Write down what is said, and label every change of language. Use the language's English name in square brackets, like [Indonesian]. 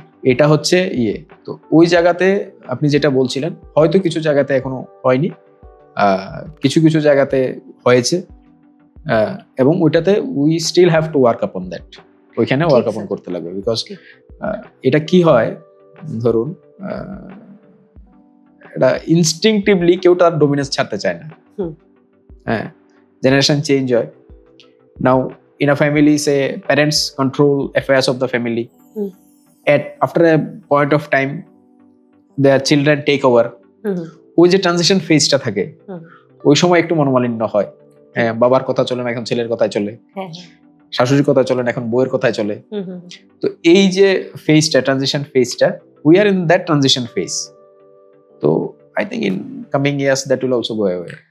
[Bangla] এটা হচ্ছে তো ওই জায়গাতে আপনি যেটা বলছিলেন, হয়তো কিছু জায়গাতে এখনো হয়নি, কিছু কিছু জায়গাতে হয়েছে, এবং ওইটাতে [English] We still have to work upon that. [Bangla] ওইখানে ওয়ার্ক আপন করতে লাগবে, বিকজ এটা কি হয়, ধরুন এটা ইনস্টিংক্টিভলি কেউ তার ডোমিনেন্স ছাড়তে চায় না। হ্যাঁ, জেনারেশন চেঞ্জ হয়। [English] Now in a family, say parents control affairs of the family. After a point of time their children take over. [Bangla] ওই যে ট্রানজিশন ফেজটা থাকে, ওই সময় একটু মনোমালিন্য হয়। হ্যাঁ, বাবার কথা চলে না, এখন ছেলের কথায় চলে, শাশুড়ির কথা চলে না, এখন বউয়ের কথায় চলে। তো এই যে ফেজটা, transition ফেজটা, [English] We are in that transition phase. তো I think in coming years that will also go away.